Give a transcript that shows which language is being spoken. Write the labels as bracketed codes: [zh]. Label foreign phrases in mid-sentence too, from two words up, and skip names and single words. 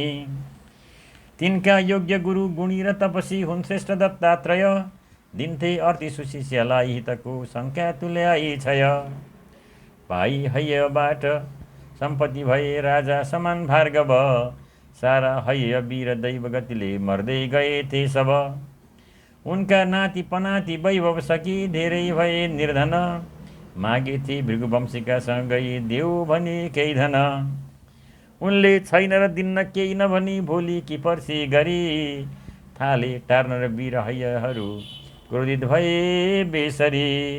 [ne] तिनका योग्य गुरु गुणी र तपसी हुन् श्रेष्ठ दत्तात्रय, दिन्थे अर्ति सुशिष्यलाई हितको शङ्का तुल्याई क्षय। पाई हैहयबाट सम्पत्ति भए राजा समान भार्गव, सारा हैहय वीर दैव गतिले मर्दै गए थे सब। उनका नाति पनाति वैभव सकी धेरै भए निर्धन, मागे थे भृगुवंशिका सँगै देऊ भने केही धन। उनले छैन र दिन्न केही नभनी भोलि कि पर्सि गरी, थाले टार्न र वीर हैहयहरू क्रोधित भए बेसरी।